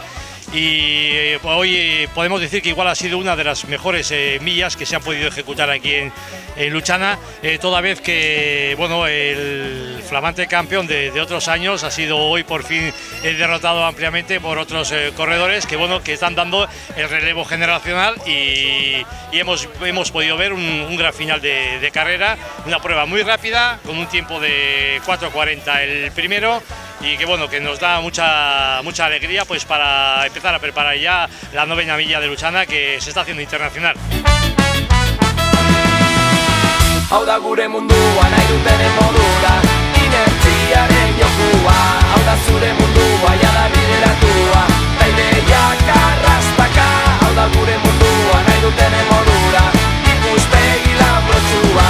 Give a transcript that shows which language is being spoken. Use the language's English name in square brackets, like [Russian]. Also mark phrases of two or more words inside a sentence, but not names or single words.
[Spanish] Y hoy podemos decir que igual ha sido una de las mejores millas que se han podido ejecutar aquí en Luchana, toda vez que, bueno, el flamante campeón de otros años ha sido hoy por fin derrotado ampliamente por otros corredores que, bueno, que están dando el relevo generacional y hemos podido ver un gran final de carrera, una prueba muy rápida con un tiempo de 4:40 el primero. Y que, bueno, que nos da mucha alegría pues para empezar a preparar ya la 9ª milla de Luchana, que se está haciendo internacional. [Basque] Hau da gure mundua nahi dutenen modura, inertziaren jokua. Hau da zure mundua jada bideratua, ta ideiak arrastaka. Hau da gure mundua nahi dutenen modura, ikuspegi lanbrotsua.